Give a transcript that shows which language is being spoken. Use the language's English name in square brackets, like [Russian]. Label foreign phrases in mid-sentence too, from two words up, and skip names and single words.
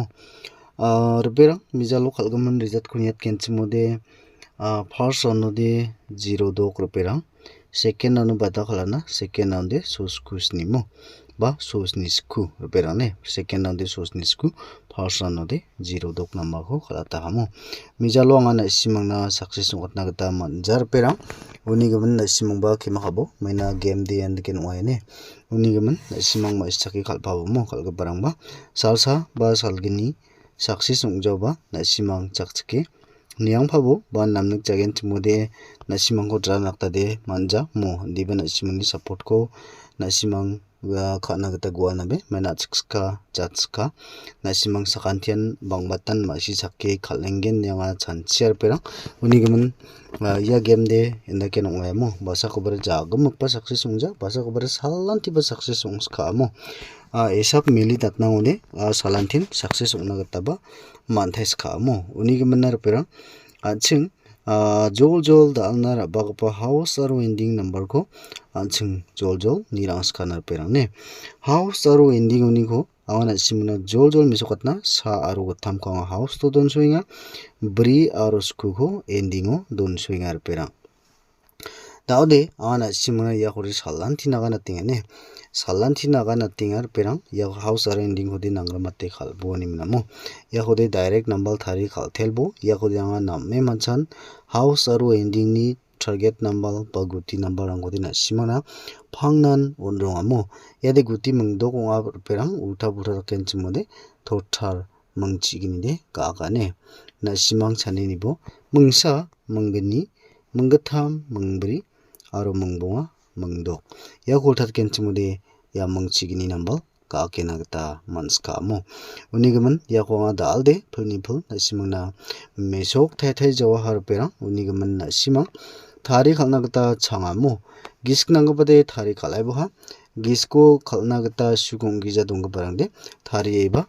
[Garo] Harbirang mijalo kalgaman rizat kunyat kenchimode first onode 0 dok harbirang second anu bada khalana second onde soskusnimo ba sosnisku harbirang ne second onde sosnisku first onode 0 dok namako khalata hamo. Mijalo angana simangna success ngatna gita manjar perang unigimin simangba kimakabo maina [English] game day [Garo] and ken waine unigimin simang ma ischaki kalpabo mo kalgabarangba salsa ba salgini success ungjoba simang chakchiki niang phabo ba namnik jagen timode nasimangko dra naktade manja mo diben simangni support ko nasimang khana gita guanabe maina chikska jatska nasimang sakantian bangbatan masi sakke khalengen nyanga chanchiar perang unigimin ya game de endake nongwemo basa kobar jagam pa success ungja basa kobar salanti ba success ungska mo esak mili tatna ode salantin success ungna gita ba manthais ka mo unigimin nar perang aching jol dalna rabagpa house aro [English] ending number [Garo] ko aching jol nirang scanner perang ne house aro ending uniko awana simna jol misokatna sa aro gatam ko house to don swinga bri aro sku ko endingo don swinga perang daude awana simna ya hori salanti naga natingane salanti naga natingar perang ya house aro ending hodi nangramate khalbo ni minamo ya hodi [English] direct number [Garo] thari khalthelbo ya hodi anga namme manchan house aro ending ni [English] target number [Garo] ba guti number angodi na simana phangnan onrongamo yade guti mungdok onga perang ulta buta kenchimode total mungchigini de gagane na simang chaninibo mungsa munggni munggatham mungbri aro mungbonga mungdok ya goltat kenchimode ya mungchigini number kaakena gita manska mo unigimin yakonga dalde phulnipul nasimangna mesok thai jawahar perang unigimin nasimang thari khalna gita changamo gisknanggabade thari khalaiboha gisko khalna gita sugongija donggiparangde thari eba